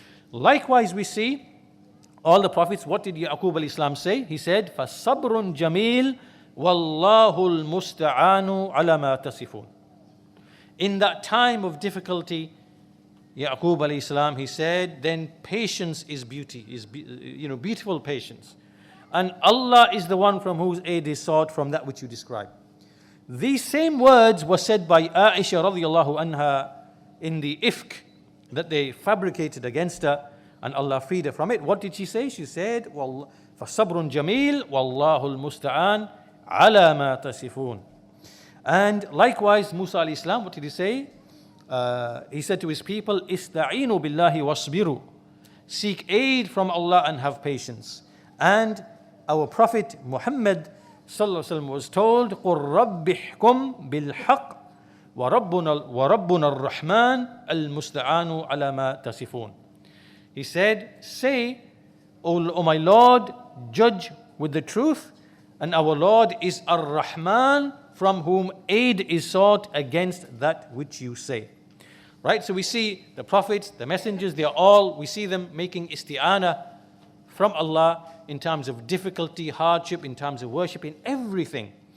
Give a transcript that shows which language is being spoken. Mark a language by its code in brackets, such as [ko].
[en] Likewise, we see all the prophets. What did Yaqub alayhi salam say? He said, [ar] فَصَبْرٌ جَمِيلٌ وَاللَّهُ الْمُسْتَعَانُ عَلَى مَا تَصِفُونَ. [en] In that time of difficulty, Yaqub alayhi salam, he said, then patience is beauty, beautiful patience. And Allah is the one from whose aid is sought from that which you describe. These same words were said by Aisha radiyallahu anha in the ifk that they fabricated against her, and Allah freed her from it. What did she say? She said, [ar] فَصَبْرٌ جَمِيلٌ وَاللَّهُ الْمُسْتَعَانُ عَلَى مَا تَصِفُونَ. [en] And likewise, Musa alayhi salam, what did he say? He said to his people, [ar] Ista'inu billahi wasbiru. [en] Seek aid from Allah and have patience. And our Prophet Muhammad sallallahu alaihi wasallam was told, [ar] قُلْ رَبِّ احْكُمْ بِالْحَقِّ وَرَبُّنَا الرَّحْمَنُ الْمُسْتَعَانُ عَلَى مَا تَصِفُونَ. [en] He said, say, O my Lord, judge with the truth, and our Lord is Ar-Rahman, from whom aid is sought against that which you say. Right? So we see the prophets, the messengers, we see them making isti'ana from Allah in terms of difficulty, hardship, in terms of worship, in everything.